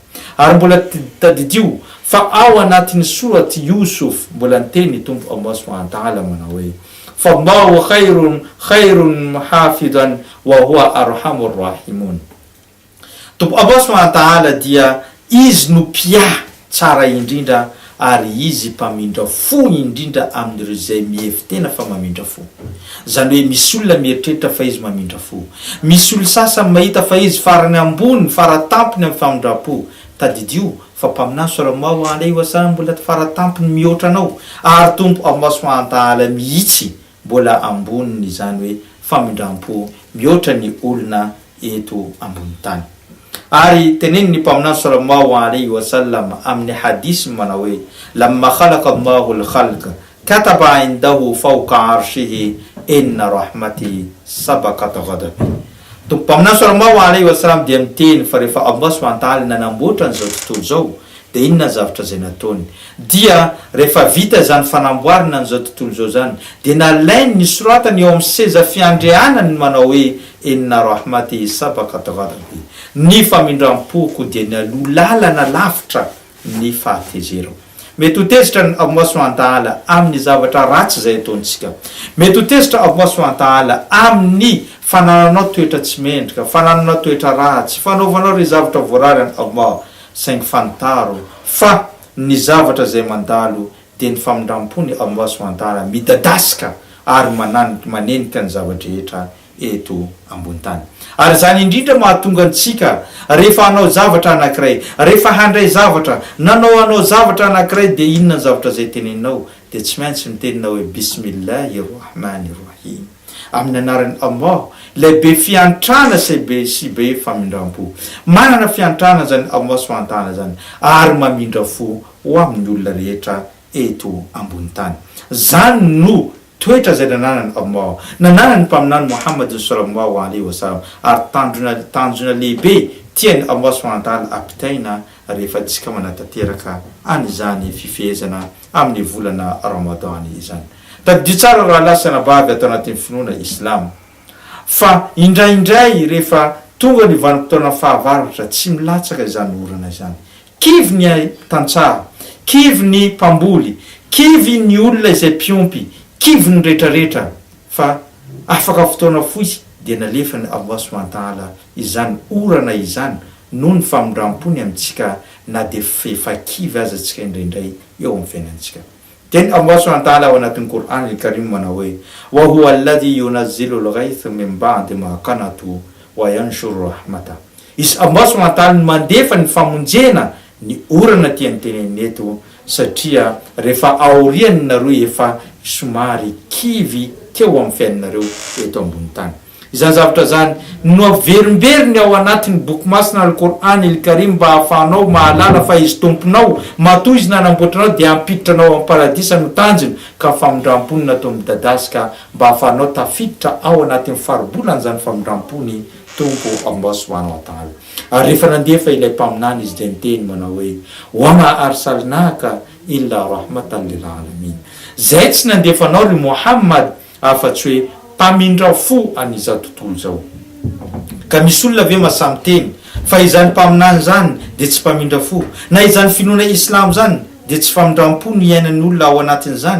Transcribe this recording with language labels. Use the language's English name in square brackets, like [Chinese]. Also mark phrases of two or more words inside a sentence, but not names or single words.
[Malagasy] Ary mbola tadidio fa ao anatin'ny surati Yusuf mbola niteny tompo Allah [Arabic] سبحانه وتعالى [Malagasy] manao hoe [Arabic] فالله خير حافظا وهو أرحم الراحمين. [Malagasy] Tompo Allah [Arabic] سبحانه وتعالى [Malagasy] dia izy no pia tsara indrindra ary izy mpamindra fo indrindra amin'ireo zay mihevi-tena fa mamindra fo. Zany hoe misy olona mieritreritra fa izy mamindra fo, misy olo sasany mahita fa izy farany ambony faratampony amin'ny famindram-po. Tadidio fa mpaminany [Arabic] صلى الله عليه وسلم [Malagasy] mbola faratampony mihoatra anao, ary tompo Allah [Arabic] سبحانه وتعالى [Malagasy] mihitsy mbola amboniny zany hoe famindram-po mihoatra ny olona eto ambony tany. Ary teneni ny mpaminany [Arabic] صلى الله عليه وسلم [Malagasy] amin'ny hadisy manao hoe [Arabic] لما خلق الله الخلق كتب عنده فوق عرشه إن رحمتي سبقت غضبي. [Malagasy] Mpaminany [Arabic] صلى الله عليه وسلم [Malagasy] dia miteny fa rehefa Allah [Arabic] سبحانه وتعالى [Malagasy] nanamboatra an'izao tontolo zao de inona zavatra zay nataony dia rehefa vita zany fanamboarina an'izao tontolo zao zany de nalainy ny soratany eo amin'ny seza fiandrianany manao hoe [Arabic] إن رحمتي سبقت غضبي, [Malagasy] ny famindrampoko dia nalulalana lavitra ny fahatezerako. Mety ho tezitra ny Allah [Arabic] سبحانه وتعالى [Malagasy] amin'ny zavatra ratsy zay ataontsika, mety ho tezitra Allah [Arabic] سبحانه وتعالى [Malagasy] amin'ny fanananao toetra tsy mendrika, fanananao toetra ratsy, fanaovanao ry zavatra voarary any Allah, saingy fantaro fa ny zavatra zay mandalo dia ny famindrampony Allah [Arabic] سبحانه وتعالى [Malagasy] midadasika ary manenika ny zavatra rehetra eto ambony tany. Ary zany indrindra mahatonga antsika rehefa hanao zavatra anankiray, rehefa handray zavatra, nanao zavatra anankiray de inona ny zavatra zay teneninao de tsy maintsy miteninao hoe [Arabic] بسم الله الرحمن الرحيم, [Malagasy] amin'ny anaran'ny Allah lehibe fiantrana sy be famindrampo. Manana fiantrana zany Allah [Arabic] سبحانه وتعالى [Malagasy] zany ary mamindra fo ho amin'ny olona rehetra eto ambony tany. Zany no toetra zay nananany Allah, nananany mpaminany Muhammad [Arabic] صلى الله عليه وسلم, [Malagasy] ary tanjona lehibe tiany Allah [Arabic] سبحانه وتعالى [Malagasy] apitaina rehefa tsika manatanteraka an'izany fifehezana amin'ny volana Ramadan izany. Tadidio tsara raha lasana bavy atao anatin'ny finoana Islam fa indraindray rehefa tonga ny vanim-potoana fahavaratra tsy milatsaka izany orana izany, kivy ny tantsaha, kivy ny mpamboly, kivy ny olona izay mpiompy, kivy ny rehetrarehetra, fa afaka fotoana fotsy dia nalefany Allah [Arabic] سبحانه وتعالى [Malagasy] izany orana izany noho ny famindrampony amintsika na dia fefa kivy aza tsika indraindray eo amin'ny fiainantsika. Teny Allah [Arabic] سبحانه وتعالى [Malagasy] ao anatin'ny Qur'an al-Karim manao hoe [Arabic] وهو الذي ينزل الغيث من بعد ما قنطوا وينشر رحمته. [Malagasy] Izy Allah [Arabic] سبحانه وتعالى [Malagasy] mandefa ny famonjena ny orana tiany teneniny eto, satria rehefa aoriany nareo efa somary kivy teo amin'ny fiainanareo eto ambony tany. Izany zavatra zany no averimberiny ao anatin'ny boky masina Al-Qur'an El-Karim mba hahafahanao mahalala fa izy tomponao matoa izy nanamboatranao dia ampiditranao amin'ny paradisa no tanjony ka famindram-pony natao midadasika mba hahafahanao tafiditra ao anatin'ny faribolana zany famindram-pony tompo Allah [Arabic] سبحانه وتعالى. [Malagasy] Ary rehefa nandefa ilay mpaminany izy dia niteny manao hoe [Arabic] وما أرسلناك إلا رحمة للعالمين. [Malagasy] Zay tsy nandefanao ry Muhammad afa-tsy hoe mpamindra fo an'izao tontolo zao. Ka misy olona ve masamy teny fa izany mpaminany zany dia tsy mpamindra fo, na izany finoana islam zany dia tsy famindram-po ny iainan'ny olona ao anatin'izany.